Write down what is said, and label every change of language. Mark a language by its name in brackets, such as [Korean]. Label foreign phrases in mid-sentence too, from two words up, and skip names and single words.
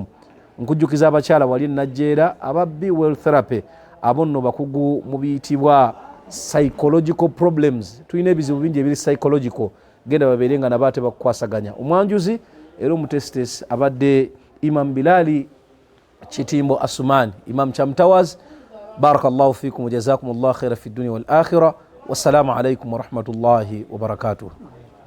[Ganda] Nkujjukiza abakyala wali Najjeera aba Be Well Therapy, abo nno bakugu mu biyitibwa [English] psychological problems. [Ganda] Tulina ebizibu bingi ebiri psychological, genda babeere nga nabo ate bakukwasaganya. Omwanjuzi era omutesitesi abadde Imam Bilali Kitimbo Asumani, Imam Cham Towers. [Arabic] بارك الله فيكم وجزاكم الله خيرا في الدنيا والآخرة. والسلام عليكم ورحمة الله وبركاته.